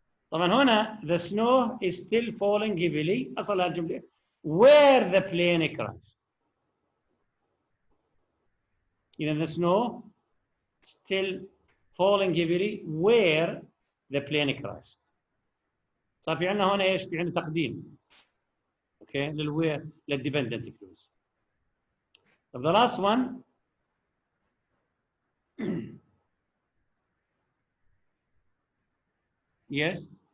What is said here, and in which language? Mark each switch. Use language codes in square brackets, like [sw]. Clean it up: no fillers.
[en] طبعا هنا the snow is still falling heavily [ar] أصل الجملة [en] where the plane crashed. [ar] إذا [en] the snow still falling heavily where the plane crashed. [ar] صار في عندنا هنا ايش؟ في عندنا تقديم. اوكي للوير للديبندنت كلوز. [en] طب the last one yes.